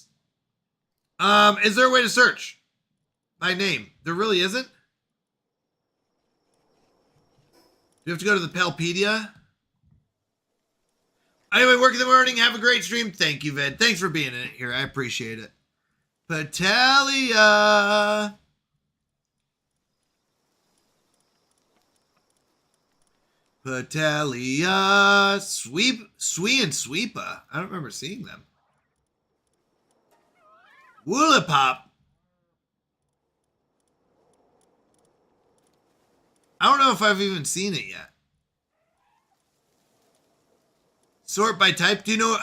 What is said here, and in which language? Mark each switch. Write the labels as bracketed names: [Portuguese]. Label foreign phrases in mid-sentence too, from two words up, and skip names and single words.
[English] Is there a way to search by name? There really isn't? You have to go to the Palpedia. Anyway, work in the morning. Have a great stream. Thank you, Vid. Thanks for being in it here. I appreciate it. Patelia. Patelia. Swee and Sweepa. I don't remember seeing them. Woolipop. I don't know if I've even seen it yet. Sort by type. Do you know?